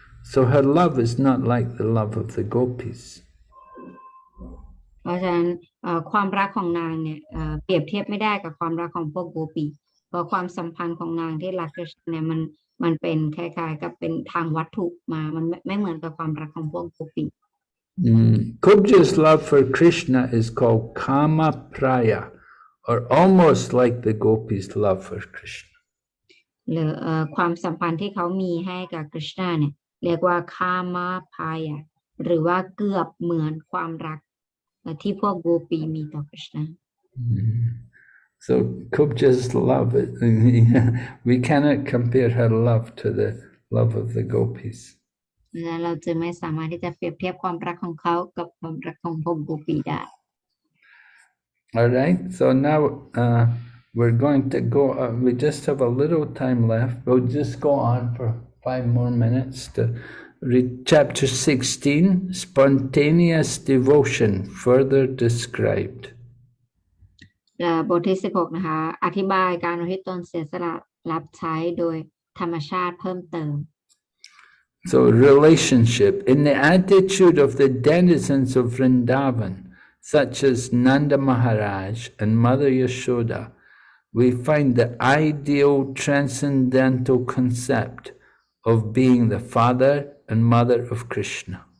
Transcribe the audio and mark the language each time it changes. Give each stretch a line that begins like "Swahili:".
English: So her love is not like the love of the gopis.
Thai: เพราะฉะนั้นความรักของนางเนี่ยเปรียบเทียบไม่ได้กับความรักของพวกโกปีเพราะความสัมพันธ์ของนางที่รักคริสต์เนี่ยมันเป็นคล้ายๆกับเป็นทางวัตถุมามันไม่เหมือนกับความรักของพวกโกปี
English: Kubja's love for Krishna is called Kama Praya, or almost like the gopis' love for Krishna.
Thai: หรือความสัมพันธ์ที่เขามีให้กับคริชนาเนี่ยเรียกว่าคามาพายะหรือว่าเกือบเหมือนความรักที่พวกโกปีมีต่อคริชนา
English: So Kubja's love, we cannot compare her love to the love of the gopis.
Thai: เราจึงไม่สามารถที่จะเปรียบเทียบความรักของเขากับความรักของพวกโกปีได้
English: All right, so now we're going to go, we just have a little time left. We'll just go on for 5 more minutes to read chapter 16, Spontaneous Devotion, further described.
Thai: บทที่16นะคะอธิบายการอุทิศตนเสียสละรับใช้โดยธรรมชาติเพิ่มเติม
English: So relationship, in the attitude of the denizens of Vrindavan, such as Nanda Maharaj and Mother Yashoda, we find the ideal transcendental concept of being the father and mother of Krishna.